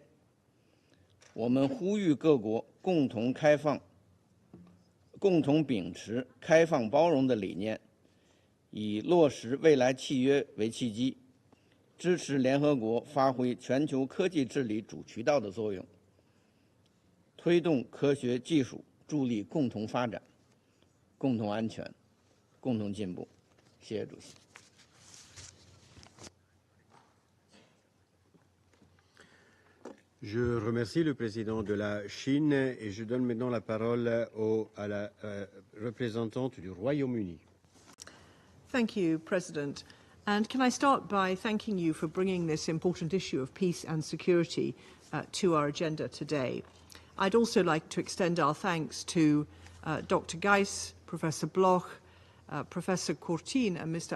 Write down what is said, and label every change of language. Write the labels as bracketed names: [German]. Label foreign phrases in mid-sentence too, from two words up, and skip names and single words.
[Chinese] 我们呼吁各国共同秉持开放包容的理念，以落实未来契约为契机，支持联合国发挥全球科技治理主渠道的作用，推动科学技术助力共同发展、共同安全、共同进步。谢谢主席。 [French] Je remercie le président de la Chine et je donne maintenant la parole à la représentante du Royaume-Uni. [English] Thank you, President. And can I start by thanking you for bringing this important issue of peace and security to our agenda today. I'd also like to extend our thanks to Dr. Geiss, Professor Bloch, Professor Courtine and Mr.